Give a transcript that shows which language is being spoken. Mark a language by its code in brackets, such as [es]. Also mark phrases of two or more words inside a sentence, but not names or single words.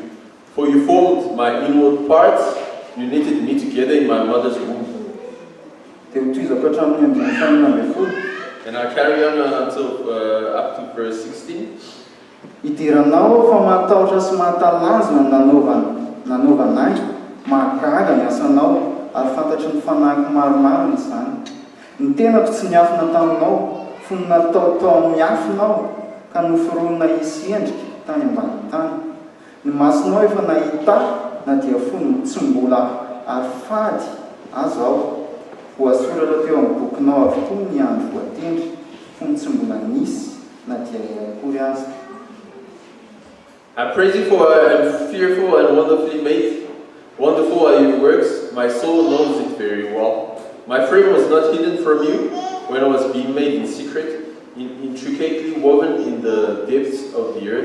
[en] For you formed my inward parts, you knitted me together in my mother's womb. [mg] Dia hotoizako hatramin'ny andiny fahaenina ambin'ny folo. [en] And I carry on until up to verse 16. [mg] Idiranao fa matahotra sy mahatalanjona nanaovanay, mahagaga ny asanao ary fantatry ny fanahiko maromaro izany. Ny tenako tsy niafina taminao, fony natao tao miafinao ka noforonina hisy endrika tany ambany tany. Ny masonao efa nahita na dia fony tsy mbola ary fady azo aho. Voasoratra teo amin'ny bokinao avokoa ny andro voatendry, fony tsy mbola nisy na dia akory azy. [en] I praise you for I am fearful and wonderfully made. Wonderful are your works, my soul knows it very well. My frame was not hidden from you when I was being made in secret, intricately woven in the depths of the earth.